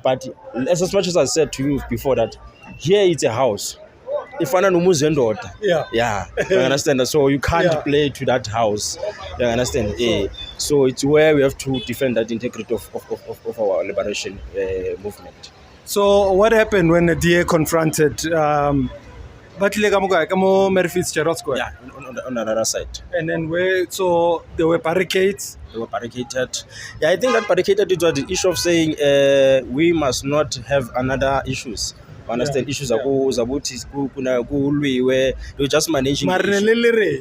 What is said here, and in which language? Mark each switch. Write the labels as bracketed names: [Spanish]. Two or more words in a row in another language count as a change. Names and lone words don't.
[English] But as much as I said to you before that, here it's a house. If I Yeah. you understand. So you can't Yeah. play to that house. You understand. So it's where we have to defend that integrity of our liberation movement. So what happened when the DA confronted Batlile [Tswana] ka mo kae? Ka mo Mary Fitzgerald Square? [English] Yeah, on the other side. And then so there were barricades? They were barricaded. Yeah, I think that barricaded it was the issue of saying we must not have another issues. Understand, issues where they were just managing the issue.